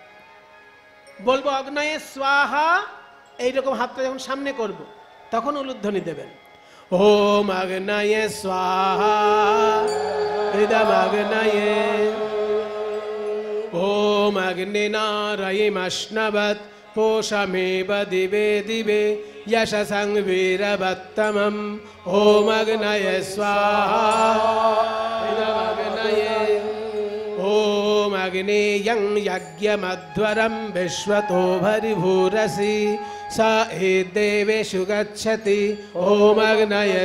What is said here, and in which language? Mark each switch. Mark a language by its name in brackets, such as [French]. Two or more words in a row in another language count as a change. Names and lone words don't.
[Bangla] বলবো [Sanskrit] অগ্নয়ে স্বাহা, [Bangla] এইরকম হাতটা যখন সামনে করব তখন উলুধ্বনি দেবেন। [Sanskrit] ওম অগ্নয়ে স্বাহা ইদম অগ্নয়ে ওম অগ্নিনারায়িমশ্নবৎ পোষমেব দিবে দিবে यशसं वीरवत्तमम् ओम अग्नये स्वाहा इदमग्नये ओम अग्नेयं यज्ञमध्वरं विश्वतो भरिभूरसि स एदेवेषु गच्छति ओम अग्नये